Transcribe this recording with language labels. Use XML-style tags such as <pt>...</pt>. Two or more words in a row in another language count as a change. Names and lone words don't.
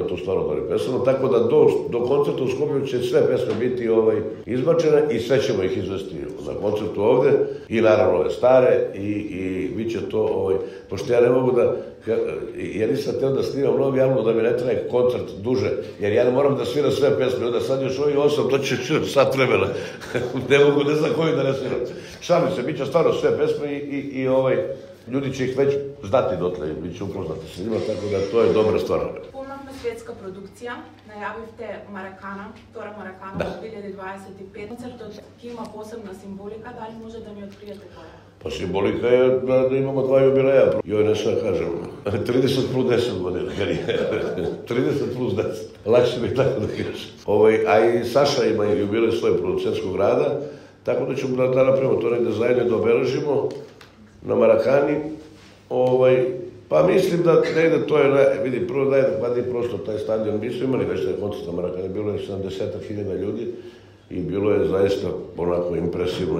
<sr>tu stvarno dobri pesama, tako da do koncerta u Skoplju će sve pesme biti izbačene i sve ćemo ih izvesti na koncertu ovde i naravno ove stare i bit će to, pošto ja ne mogu da, ja nisam htio da snimam novi album da mi ne traje koncert duže, jer ja ne moram da sviram sve pesme, onda sad još ovih 8, to će sat vremena, ne znam koji da ne sviram. Šalim se, bit će stvarno sve pesme i ljudi će ih već znati dotle, bit će upoznati s njima, tako da to je dobra stvar.</sr> <mk>Puna една светска продукција, најавивте Маракана, втора Маракана во 2025. Концертот ќе има посебна символика, дали може да ни откриете која? Па символика е да имаме 2 јубилеја. Јој не се кажем, 30 плюс 10 години. 30 плюс 10. Лакше ми така да кажем. А и Саша има и јубилеј свој продуцентскog</mk> <sr>rada, tako da ćemo da napravimo to negde zajedno da obeležimo na Marakani. Pa mislim da negde to je, vidi, prvo najadekvatniji prostor taj stadion. Mi smo imali već taj koncert na Marakani, bilo je 70.000 ljudi i bilo je zaista onako impresivno.</sr>